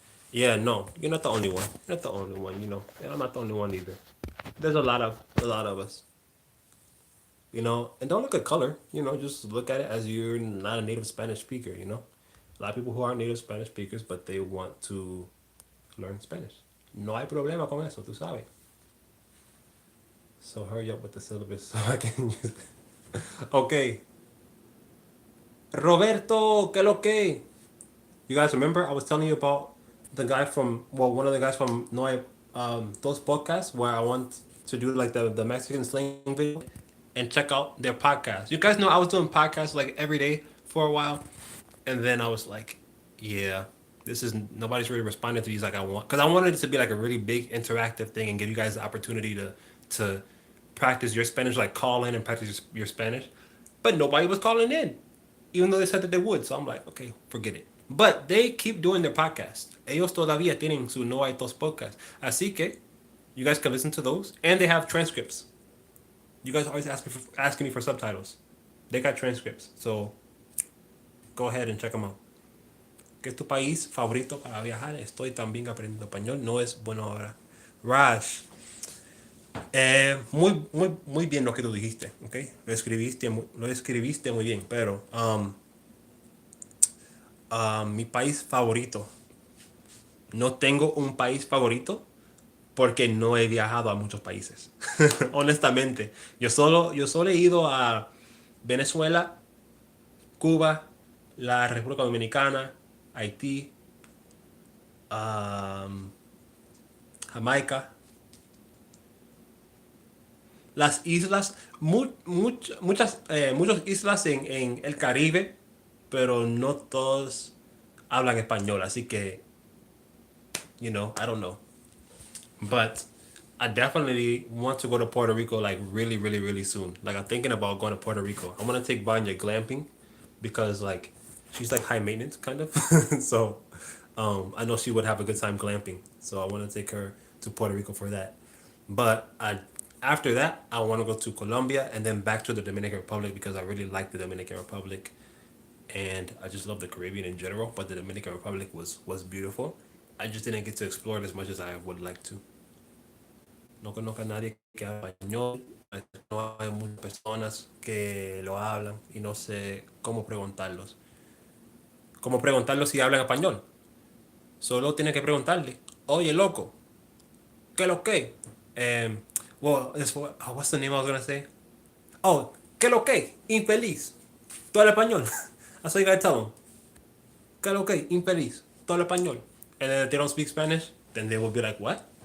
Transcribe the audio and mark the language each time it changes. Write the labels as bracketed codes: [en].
[en] Yeah, no, you're not the only one. You're not the only one. I'm not the only one either. There's a lot of us. And don't look at color. Just look at it as you're not a native Spanish speaker. A lot of people who aren't native Spanish speakers, but they want to learn Spanish. [es] No hay problema con eso, tú sabes. [en] So hurry up with the syllabus so I can use it. Okay. Roberto, [es] que lo que? [en] You guys remember I was telling you about one of the guys from No Hay, those podcasts where I want to do like the Mexican slang video? and check out their podcast. You guys know I was doing podcasts like every day for a while, and then I was like, yeah, this is nobody's really responding to these like I want, because I wanted it to be like a really big interactive thing and give you guys the opportunity to practice your Spanish, like call in and practice your Spanish, but nobody was calling in, even though they said that they would. So I'm like, okay, forget it. But they keep doing their podcast. [es] Ellos todavía tienen su No Hay Tos podcast. Así que [en] you guys can listen to those, and they have transcripts. You guys always asking me for subtitles. They got transcripts, so go ahead and check them out. [es] ¿Qué es tu país favorito para viajar? Estoy también aprendiendo español. No es bueno ahora. Raj, muy bien lo que tú dijiste, ¿ok? Lo escribiste muy bien, pero mi país favorito. No tengo un país favorito porque no he viajado a muchos países. Honestamente, yo solo he ido a Venezuela, Cuba, la República Dominicana, Haití, um, Jamaica, las islas, muchas islas en el Caribe, pero no todos hablan español, así que, [en] I don't know. But I definitely want to go to Puerto Rico like really, really, really soon. Like I'm thinking about going to Puerto Rico. I want to take Vanya glamping because like she's like high maintenance kind of. So I know she would have a good time glamping. So I want to take her to Puerto Rico for that. But after that, I want to go to Colombia and then back to the Dominican Republic because I really like the Dominican Republic and I just love the Caribbean in general. But the Dominican Republic was beautiful. I just didn't get to explore it as much as I would like to. [es] No conozco a nadie que habla español, no hay muchas personas que lo hablan y no sé cómo preguntarlos. ¿Cómo preguntarlos si hablan español? Solo tiene que preguntarle, oye loco, ¿qué lo que? [en] Well, what's the name I was gonna say? Oh, [es] ¿qué lo que? Infeliz. ¿Tú hablas español? [en] That's what you gotta tell them. [es] ¿Qué lo que? Infeliz. ¿Tú hablas español? [en] And then if they don't speak Spanish, then they will be like, what?